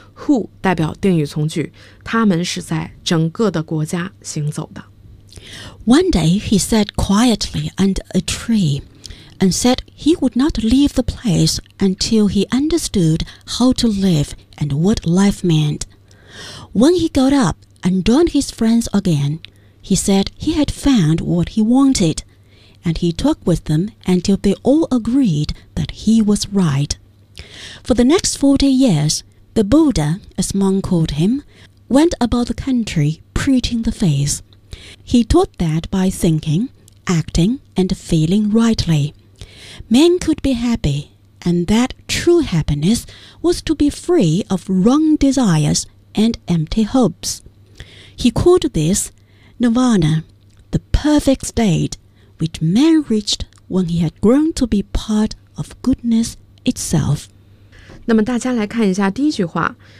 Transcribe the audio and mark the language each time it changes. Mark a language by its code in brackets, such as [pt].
[zh] Who 代表定语从句，他们是在整个的国家行走的。 [en] One day he sat quietly under a treeAnd said he would not leave the place until he understood how to live and what life meant. When he got up and joined his friends again, he said he had found what he wanted, and he talked with them until they all agreed that he was right. For the next 40 years, the Buddha, as monk called him, went about the country preaching the faith. He taught that by thinking, acting, and feeling rightly. Men could be happy, and that true happiness was to be free of wrong desires and empty hopes. He called this Nirvana, the perfect state which man reached when he had grown to be part of goodness itself. [zh] 那么大家来看一下第一句话。